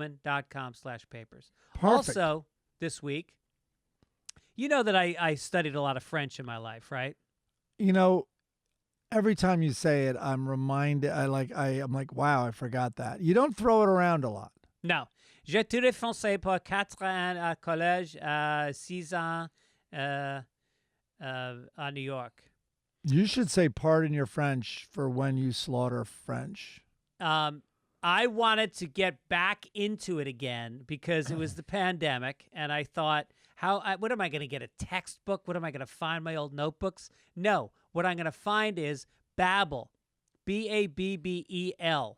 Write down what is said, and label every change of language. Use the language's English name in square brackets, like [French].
[English] GetRoman.com/papers. Perfect. Also, this week, you know that I studied a lot of French in my life, right? Every time you say it, I'm reminded. I'm like, wow, I forgot that. You don't throw it around a lot. [French] Non. J'ai étudié français pour 4 ans à collège, 6 ans à New York. [English] You should say pardon your French for when you slaughter French. I wanted to get back into it again because it was the pandemic, and I thought, what am I going to get, a textbook? What am I going to find, my old notebooks? No, what I'm going to find is Babble, Babbel.